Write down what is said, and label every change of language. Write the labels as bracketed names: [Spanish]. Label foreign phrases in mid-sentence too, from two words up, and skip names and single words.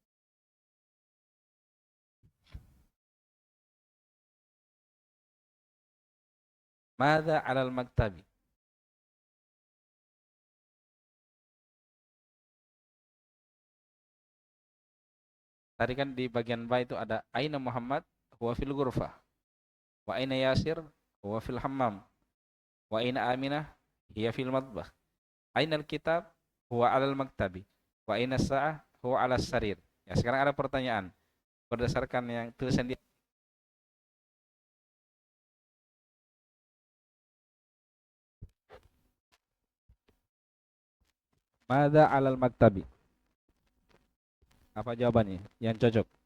[Arabic] ماذا على المكتب? [Indonesian] Tadi kan di bagian ba itu ada [Arabic] أين محمد هو في الغرفة وأين ياسر هو في الحمام وأين آمنة هي في المطبخ. أين الكتاب هو على المكتب وأين الساعة هو على السرير. [Indonesian] Ya, sekarang ada pertanyaan berdasarkan yang tulisan di [Arabic] ماذا على المكتب? [Indonesian] Apa jawabannya yang cocok?